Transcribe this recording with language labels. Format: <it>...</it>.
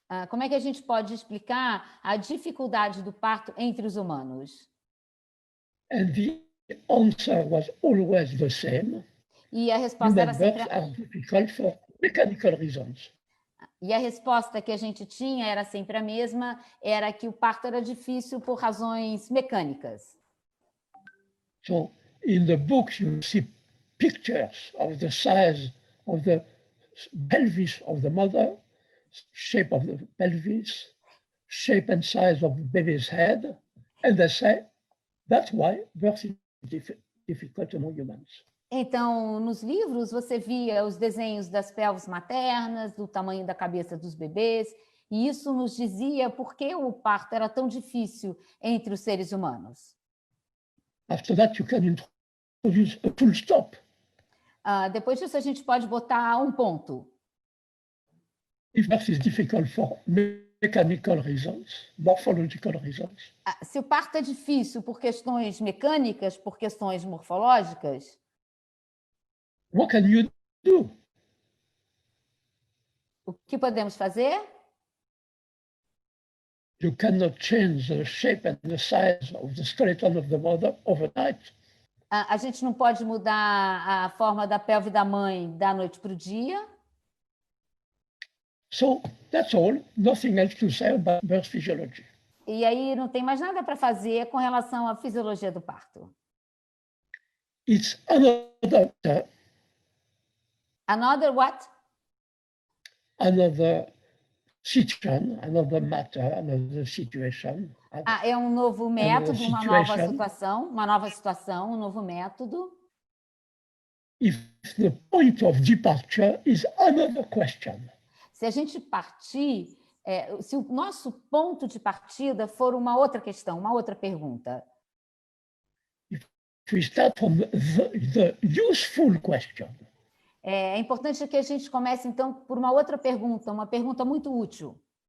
<pt>Como é que a gente pode explicar a dificuldade do parto entre os humanos?</pt> <en>And the answer was always the same.</en> <pt>E a resposta era</pt> <en>Human</en> <pt>sempre</pt> <en>births are difficult for mechanical reasons.</en> <pt>E a resposta que a gente tinha era sempre a mesma, era que o parto era difícil por razões mecânicas.</pt> <en>So in the books you see pictures of the size of the pelvis of the mother, shape of the pelvis, shape and size of the baby's head, and they say that's why birth is difficult among humans.</en> <pt>Então, nos livros, você via os desenhos das pelvis maternas, do tamanho da cabeça dos bebês, e isso nos dizia por que o parto era tão difícil entre os seres humanos.</pt> <en>After that, you can introduce a full stop.</en> <pt>Depois disso, a gente pode botar um ponto.</pt> <en>If birth is difficult for mechanical reasons, morphological reasons,</en> <pt>Se o parto é difícil por questões mecânicas, por questões morfológicas,</pt> <en>what can you do?</en> <pt>o que podemos fazer?</pt> <en>You cannot change the shape and the size of the skeleton of the mother overnight.</en> <pt>A gente não pode mudar a forma da pelve da mãe da noite para o dia.</pt> <en>So that's all. Nothing else to say about birth physiology.</en> <pt>E aí não tem mais nada para fazer com relação à fisiologia do parto.</pt> <en>It's another Another what? another situation, another matter, another situation.</en> <pt>É um novo método, uma nova</pt> <en>situation.</en> <pt>um novo método.</pt> <en>If the point of departure is another question.</en> <pt>Se a gente partir, se o nosso ponto de partida for uma outra questão, uma outra pergunta.</pt> <en>If we start from the useful question.</en> <pt>É importante que a gente comece, então, por uma outra pergunta, uma pergunta muito útil.</pt>